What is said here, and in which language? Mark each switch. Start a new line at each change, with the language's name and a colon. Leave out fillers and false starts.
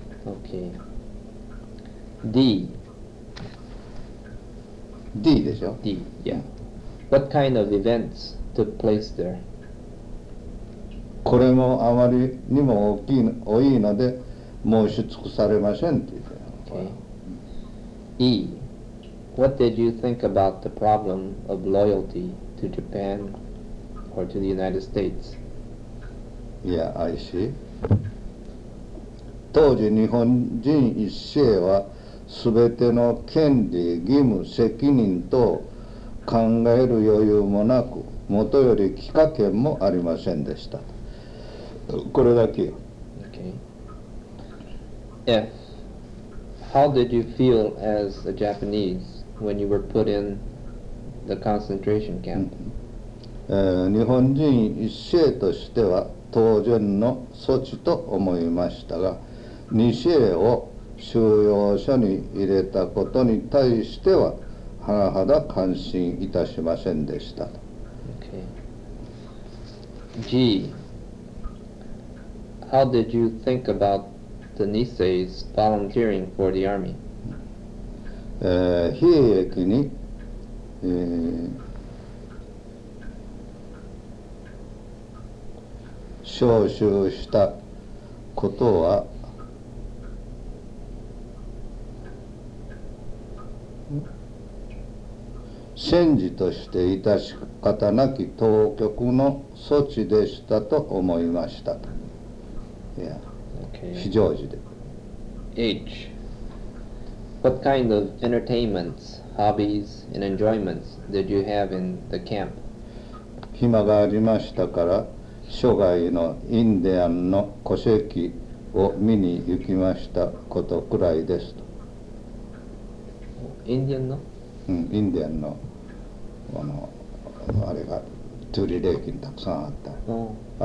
English: OK。 D。
Japanese: D でしょ。
English: D、yeah. What kind of events took place there?
Japanese: これもあまりにも大きい多いので申し尽くされませんって言ったよ。
English: Okay. E. What did you think about the problem of loyalty to Japan or to the United States? Yeah, I see.
Japanese: 当時日本人一世は全ての権利、義務、責任と考える余裕もなく、もとより帰化権もありませんでした。これだけよ。
English: Okay. F. How did you feel as a Japanese when you were put in the concentration camp?
Japanese: 日本人一世としては当然の措置と思いましたが、二世を収容所に入れたことに対しては、はなはだ感心いたしませんでした。
English: Okay. G. How did you think about the Nisei's volunteering for the army?
Japanese: 兵役に、招集したことは。戦時として致し方なき当局の措置でしたと思いました。いや、
English: okay.
Japanese: 非常時で。
English: H. What kind of entertainments, hobbies, and enjoyments did you have in the camp?
Japanese: 暇がありましたから、諸外のインディアンの古跡を見に行きましたことくらいです。とインディアンの、インディアンのあのあれがトゥリレイクにたくさんあった。